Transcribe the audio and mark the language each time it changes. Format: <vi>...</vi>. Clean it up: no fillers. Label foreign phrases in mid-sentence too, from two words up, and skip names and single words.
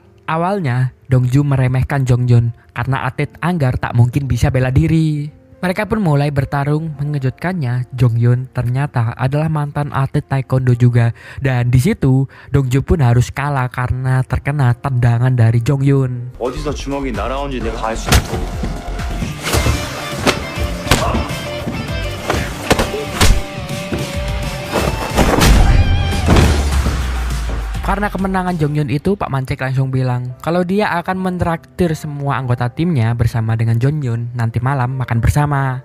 <id>Awalnya, Dongju meremehkan Jongyun karena atlet anggar tak mungkin bisa bela diri. Mereka pun mulai bertarung. Mengejutkannya, Jongyun ternyata adalah mantan atlet taekwondo juga. Dan di situ, Dongju pun harus kalah karena terkena tendangan dari Jongyun.</id> <ko>어디서 주먹이 날아온지 내가 알 수 있어.</ko> <id>Karena kemenangan Jongyun itu, Pak Mancek langsung bilang kalau dia akan mentraktir semua anggota timnya bersama dengan Jongyun nanti malam makan bersama.</id>